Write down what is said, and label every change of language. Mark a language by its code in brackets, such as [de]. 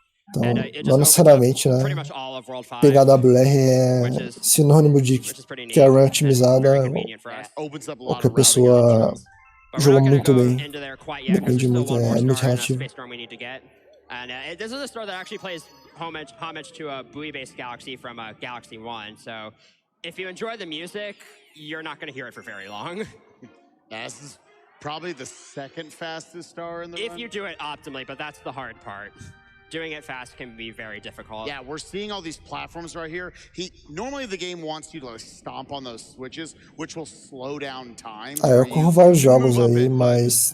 [pt] Então, não necessariamente, né, pegar WR é sinônimo de que a run é otimizada ou que a pessoa jogou muito bem. Depende muito, é muito relativo. [en] And this is a store that actually plays homage to a buoy-based Galaxy from Galaxy 1. So if you enjoy the music, you're not going to hear it for very long. This is probably the second fastest star in the run. If you do it optimally, but that's the hard part. Doing it fast can be very difficult. Yeah, we're seeing all these platforms right here. Normally the game wants you to stomp on those switches, which will slow down time. [pt] Eu corro vários jogos aí, mas